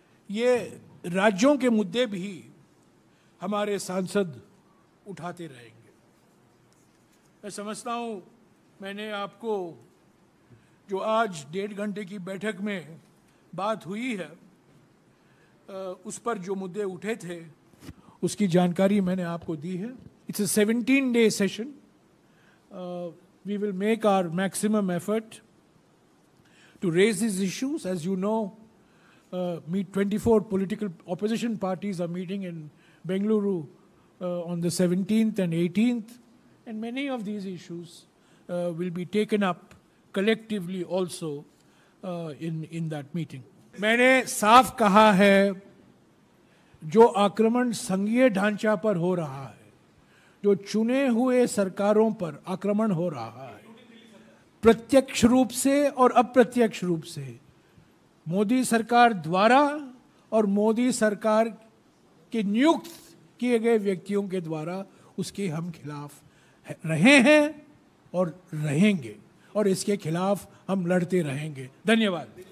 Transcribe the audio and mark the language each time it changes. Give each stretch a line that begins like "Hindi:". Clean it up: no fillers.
Hindi: ये राज्यों के मुद्दे भी हमारे सांसद उठाते रहेंगे। मैं समझता हूँ मैंने आपको जो आज 1.5 घंटे की बैठक में बात हुई है उस पर जो मुद्दे उठे थे उसकी जानकारी मैंने आपको दी है.
English: It's a 17-day session. We will make our maximum effort to raise these issues. As you know, 24 political opposition parties are meeting in Bengaluru on the 17th and 18th, and many of these issues will be taken up collectively also in that meeting.
Hindi: मैंने साफ कहा है, जो आक्रमण संघीय ढांचा पर हो रहा है, जो चुने हुए सरकारों पर आक्रमण हो रहा है, प्रत्यक्ष रूप से और अप्रत्यक्ष रूप से मोदी सरकार द्वारा और मोदी सरकार के नियुक्त किए गए व्यक्तियों के द्वारा, उसके हम खिलाफ रहे हैं और रहेंगे और इसके खिलाफ हम लड़ते रहेंगे. धन्यवाद.